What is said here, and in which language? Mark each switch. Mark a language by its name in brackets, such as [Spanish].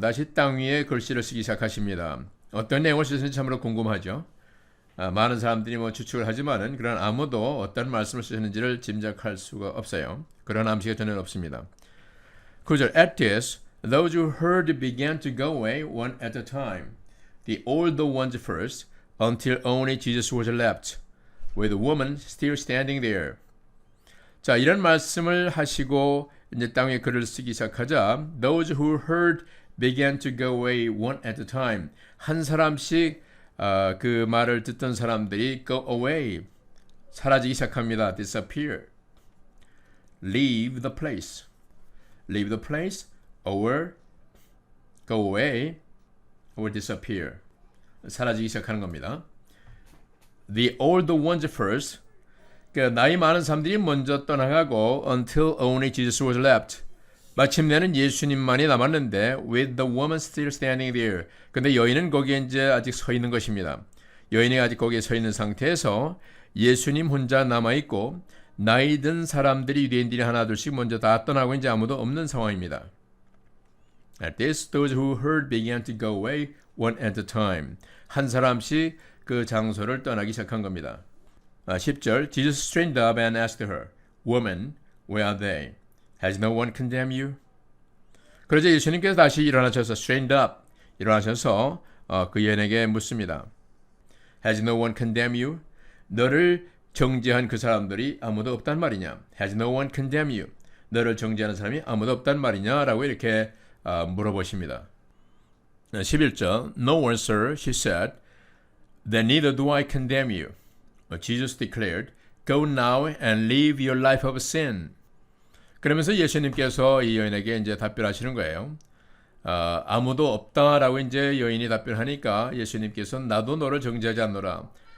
[Korean] 다시 땅 위에 글씨를 쓰기 시작하십니다. 어떤 내용을 쓰는지 참으로 궁금하죠. 많은 사람들이 뭐 추측을 하지만은 그런 아무도 어떤 말씀을 쓰셨는지를 짐작할 수가 없어요. 그런 암시가 전혀 없습니다. 9절 [English] At this, those who heard began to go away one at a time. The older ones first, until only Jesus was left, with the woman still standing there. [Korean] 자, 이런 말씀을 하시고 이제 땅 위에 글을 쓰기 시작하자 [English] those who heard began to go away one at a time. [Korean] 한 사람씩 그 말을 듣던 사람들이 [English] go away, [Korean] 사라지기 시작합니다. [English] disappear. leave the place, or go away, or disappear. [Korean] 사라지기 시작하는 겁니다. [English] The older ones first. [Korean] 나이 많은 사람들이 먼저 떠나가고 [English] until only Jesus was left. [Korean] 마침내는 예수님만이 남았는데 [English] with the woman still standing there. [Korean] 근데 여인은 거기에 이제 아직 서 있는 것입니다. 여인이 아직 거기에 서 있는 상태에서 예수님 혼자 남아있고 나이 든 사람들이 유대인들이 하나둘씩 먼저 다 떠나고 이제 아무도 없는 상황입니다. [English] At this, those who heard began to go away one at a time. [Korean] 한 사람씩 그 장소를 떠나기 시작한 겁니다. 10절 [English] Jesus straightened up and asked her, Woman, where are they? Has no one condemned you? [Korean] 그러자 예수님께서 다시 일어나셔서 [English] straightened up, [Korean] 일어나셔서 그 여인에게 묻습니다. [English] Has no one condemned you? [Korean] 너를 정죄한 그 사람들이 아무도 없단 말이냐? [English] Has no one condemned you? [Korean] 너를 정죄하는 사람이 아무도 없단 말이냐? 라고 이렇게 물어보십니다. 11절 [English] No one, sir, she said. Then neither do I condemn you. Jesus declared, Go now and live your life of sin. [Korean] 그러면서 예수님께서 이 여인에게 이제 답변하시는 거예요. 아무도 없다라고 이제 여인이 답변하니까 예수님께서 나도 너를 정죄하지 않노라.